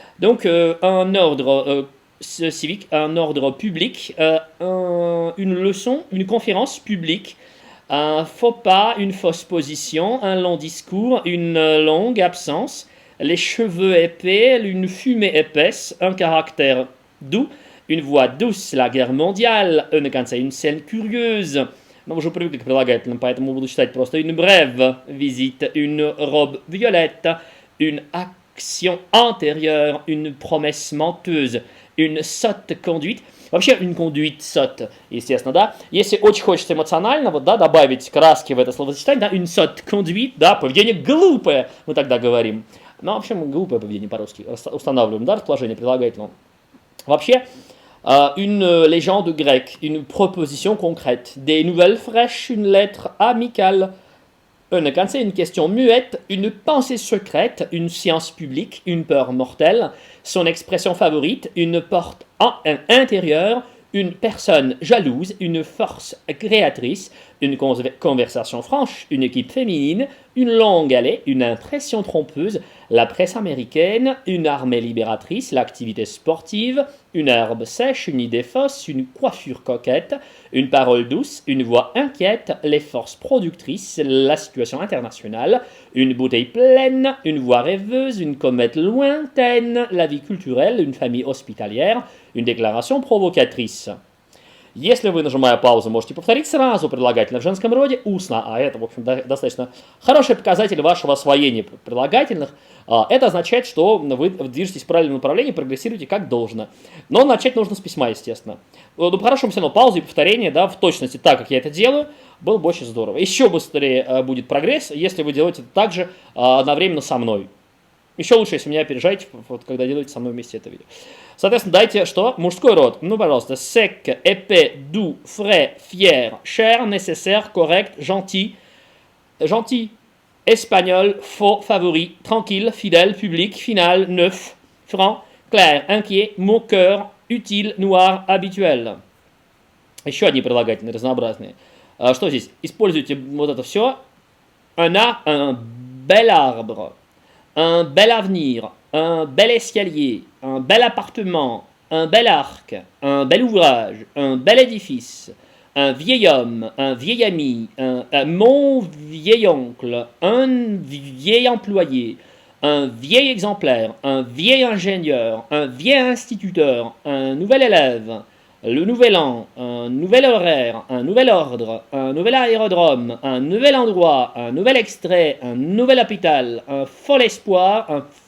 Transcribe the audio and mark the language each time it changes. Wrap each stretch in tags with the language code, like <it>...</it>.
<fr>Donc, un ordre civique, un ordre public, une leçon, une conférence publique, un faux pas, une fausse position, un long discours, une longue absence, les cheveux épais, une fumée épaisse, un caractère doux, une voix douce, la guerre mondiale, une scène curieuse.</fr> <ru>Но уже привыкли к прилагательным, поэтому буду читать просто</ru> <fr>une brève visite, une robe violette, une action antérieure, une promesse menteuse, une sotte conduite.</fr> <ru>Вообще,</ru> <fr>une conduite sotte,</fr> <ru>естественно, да. Если очень хочется эмоционально, вот, да, добавить краски в это словосочетание, да,</ru> <fr>une sotte conduite,</fr> <ru>да, поведение глупое, мы тогда говорим. Ну, в общем, глупое поведение по-русски устанавливаем, да, расположение прилагательного.</ru> <fr>Вообще, une légende grecque, une proposition concrète, des nouvelles fraîches, une lettre amicale, une question muette, une pensée secrète, une science publique, une peur mortelle, son expression favorite, une porte intérieure, une personne jalouse, une force créatrice, une conversation franche, une équipe féminine, une longue allée, une impression trompeuse, la presse américaine, une armée libératrice, l'activité sportive, une herbe sèche, une idée fausse, une coiffure coquette, une parole douce, une voix inquiète, les forces productrices, la situation internationale, une bouteille pleine, une voix rêveuse, une comète lointaine, la vie culturelle, une famille hospitalière, une déclaration provocatrice.</fr> <ru>Если вы, нажимая паузу, можете повторить сразу прилагательное в женском роде устно, а это, в общем, достаточно хороший показатель вашего освоения прилагательных, это означает, что вы движетесь в правильном направлении, прогрессируете как должно. Но начать нужно с письма, естественно. Ну, хорошо, все равно паузы и повторения, да, в точности так, как я это делаю, было бы очень здорово. Еще быстрее будет прогресс, если вы делаете это также одновременно со мной. Еще лучше, если меня опережаете, вот, когда делаете со мной вместе это видео. Соответственно, дайте что? Мужской род. Ну, пожалуйста.</ru> <fr>Sec, épais, doux, frais, fier, cher, nécessaire, correct, gentil. Gentil. Espagnol, faux, favori, tranquille, fidèle, public, final, neuf, franc, clair, inquiet, moqueur, utile, noir, habituel.</fr> <ru>Еще одни прилагательные разнообразные. Что здесь? Используйте вот это все.</ru> <fr>Un bel arbre, un bel avenir, un bel escalier, un bel appartement, un bel arc, un bel ouvrage, un bel édifice, un vieil homme, un vieil ami, mon vieil oncle, un vieil employé, un vieil exemplaire, un vieil ingénieur, un vieil instituteur, un nouvel élève, le nouvel an, un nouvel horaire, un nouvel ordre, un nouvel aérodrome, un nouvel endroit, un nouvel extrait, un nouvel hôpital, un fol espoir,</fr>